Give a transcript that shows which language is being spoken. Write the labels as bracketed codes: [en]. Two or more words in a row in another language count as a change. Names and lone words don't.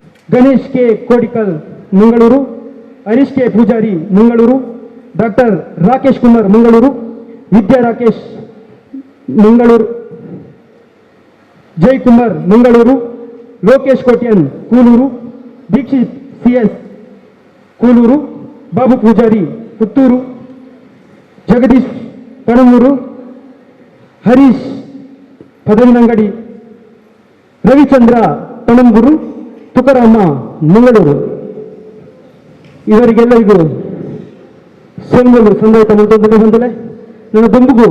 [tcy] ಗಣೇಶ್ ಕೆ ಕೋಡಿಕಲ್ ಮಂಗಳೂರು, ಹರೀಶ್ ಕೆ ಪೂಜಾರಿ ಮಂಗಳೂರು, ಡಾಕ್ಟರ್ ರಾಕೇಶ್ ಕುಮಾರ್ ಮಂಗಳೂರು, ವಿದ್ಯಾ ರಾಕೇಶ್ ಮಂಗಳೂರು, ಜೈ ಕುಮಾರ್ ಮಂಗಳೂರು, ಲೋಕೇಶ್ ಕೋಟ್ಯನ್ ಕೂಲೂರು, ದೀಕ್ಷಿತ್ CS ಕೂಲೂರು, ಬಾಬು ಪೂಜಾರಿ ಪುತ್ತೂರು, ಜಗದೀಶ್ ಪಣಮೂರು, ಹರೀಶ್ ಪದವಿನಂಗಡಿ, ರವಿಚಂದ್ರ ಪಣಂಬೂರು, ತುಕಾರಾಮ ಮಂಗಳೂರು. ಇವರಿಗೆಲ್ಲರಿಗೂ ಸೊಂಗಲು ಸಂದಾಯಿತ ಮಂತ್ರಿ ಬಂದಲೆ ನನ್ನ ದುಂಬುಗು